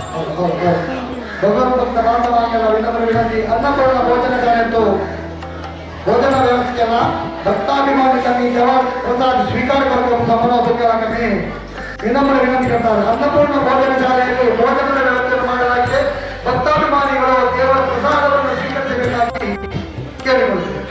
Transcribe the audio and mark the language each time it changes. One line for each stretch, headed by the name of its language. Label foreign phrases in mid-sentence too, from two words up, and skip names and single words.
Marathi: भगवान भक्त बांधवांना विनंती अन्नपूर्ण भोजनशाळेतून भोजन व्यवस्थेला भक्ताभिमानिकांनी जेव्हा प्रसाद स्वीकार करतो समोर विनम्र विनंती करतात अन्नपूर्ण
Kannada: ಭೋಜನಶಾಲೆಯಲ್ಲಿ ಭೋಜನದ ವ್ಯವಸ್ಥೆ ಮಾಡಲಾಗಿದೆ ಭಕ್ತಾಭಿಮಾನಿಗಳು ದೇವರ ಪ್ರಸಾದವನ್ನು ಸ್ವೀಕರಿಸಬೇಕಾಗಿ ಕೇಳಿಕೊಳ್ಳುತ್ತೇವೆ